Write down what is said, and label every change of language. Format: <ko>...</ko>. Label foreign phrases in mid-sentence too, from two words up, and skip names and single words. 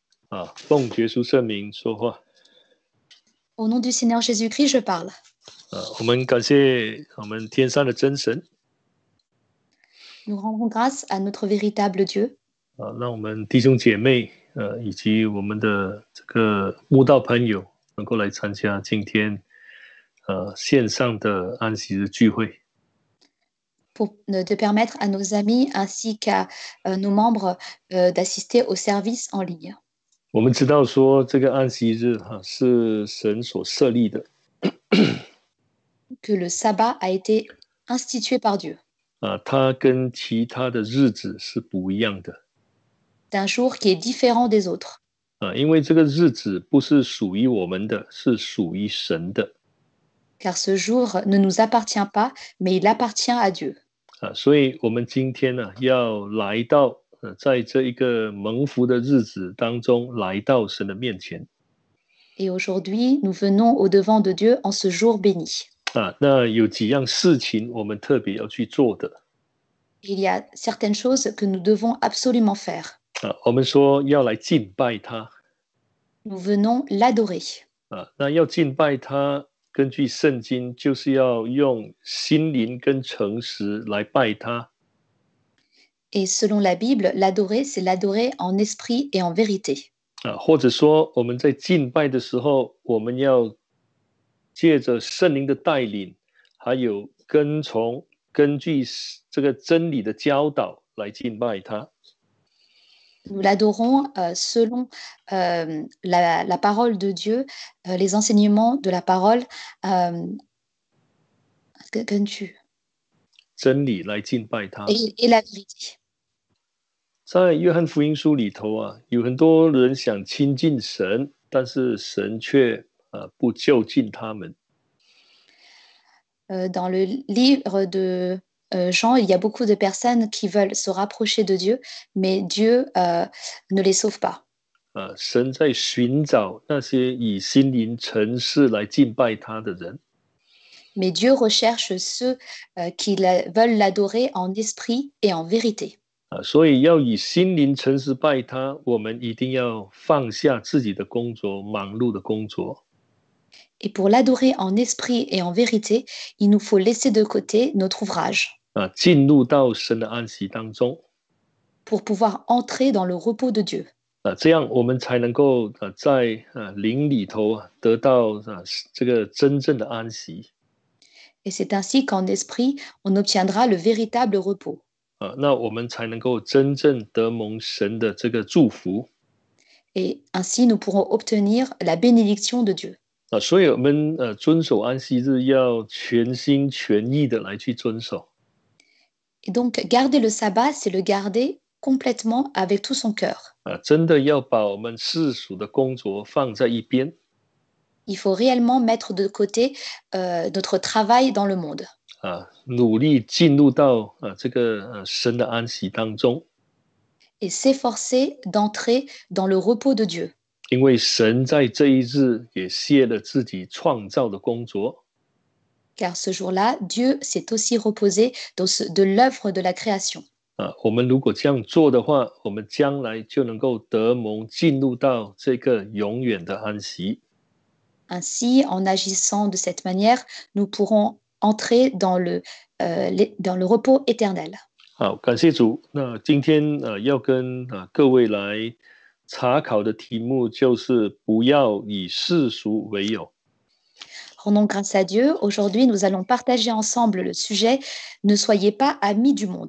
<zh>奉耶稣圣名说话。</zh> <fr>Au nom du Seigneur Jésus-Christ, je parle.</fr> <zh>我们感谢我们天上的真神。</zh> <fr>Nous rendons grâce à notre véritable Dieu.</fr> <zh>让我们弟兄姐妹以及我们的这个慕道朋友能够来参加今天线上的安息日聚会。</zh> <fr>Pour de permettre à nos amis ainsi qu'à nos membres d'assister au service en ligne.</fr> <zh>我们知道说这个安息日是神所设立的。</zh> <fr>Que le sabbat a été institué par Dieu.</fr> <zh>它跟其他的日子是不一样的。</zh> <fr>C'est un jour qui est différent des autres.</fr> <zh>因为这个日子不是属于我们的，是属于神的。</zh> <fr>Car ce jour ne nous appartient pas, mais il appartient à Dieu.</fr> <zh>所以我们今天呢，要来到在这一个蒙福的日子当中，来到神的面前。</zh> <fr>Et aujourd'hui, nous venons au devant de Dieu en ce jour béni.</fr> <zh>那有几样事情我们特别要去做的。</zh> <fr>Il y a certaines choses que nous devons absolument faire.</fr> <zh>我们说要来敬拜他。</zh> <fr>Nous venons l'adorer.</fr> <zh>那要敬拜他，根据圣经，就是要用心灵跟诚实来拜他。</zh> <fr>Et selon la Bible, l'adorer, c'est l'adorer en esprit et en vérité.</fr> <zh>或者说我们在敬拜的时候，我们要借着圣灵的带领，还有根据这个真理的教导来敬拜他。</zh> <fr>Nous l'adorons selon la parole de Dieu, les enseignements de la parole.</fr> <zh>根据真理来敬拜他。</zh> <fr>Et la vérité.</fr> <zh>在约翰福音书里头有很多人想亲近神，但是神却不就近他们。</zh> <fr>Dans le livre de Jean, il y a beaucoup de personnes qui veulent se rapprocher de Dieu, mais Dieu ne les sauve pas.</fr> <zh>神在寻找那些以心灵诚实来敬拜他的人。</zh> <fr>Mais Dieu recherche ceux qui veulent l'adorer en esprit et en vérité.</fr> <zh>所以要以心灵诚实拜他，我们一定要放下自己的工作，忙碌的工作。</zh> <fr>Et pour l'adorer en esprit et en vérité, il nous faut laisser de côté notre ouvrage.</fr> <zh>进入到神的安息当中。</zh> <fr>Pour pouvoir entrer dans le repos de Dieu.</fr> <zh>这样我们才能够在灵里头得到这个真正的安息。</zh> <fr>Et c'est ainsi qu'en esprit, on obtiendra le véritable repos.</fr> <zh>那我们才能够真正得蒙神的这个祝福。</zh> <fr>Et ainsi, nous pourrons obtenir la bénédiction de Dieu.</fr> <zh>所以我们遵守安息日要全心全意的来去遵守。</zh> <fr>Et donc, garder le sabbat, c'est le garder complètement avec tout son cœur.</fr> <zh>真的要把我们世俗的工作放在一边。</zh> <fr>Il faut réellement mettre de côté notre travail dans le monde.</fr> <zh>努力进入到这个神的安息当中。</zh> <fr>Et s'efforcer d'entrer dans le repos de Dieu.</fr> <zh>因为神在这一日也卸了自己创造的工作。</zh> <fr>Car ce jour-là, Dieu s'est aussi reposé de l'œuvre de la création.</fr> <zh>我们如果这样做的话，我们将来就能够得蒙进入到这个永远的安息。</zh> <fr>Ainsi, en agissant de cette manière, nous pourrons entrer dans le repos éternel.</fr> <zh>好，感谢主。那今天要跟各位来查考的题目就是不要以世俗为友。</zh> <fr>Rendons grâce à Dieu. Aujourd'hui, nous allons partager ensemble le sujet « Ne soyez pas amis du monde ».</fr>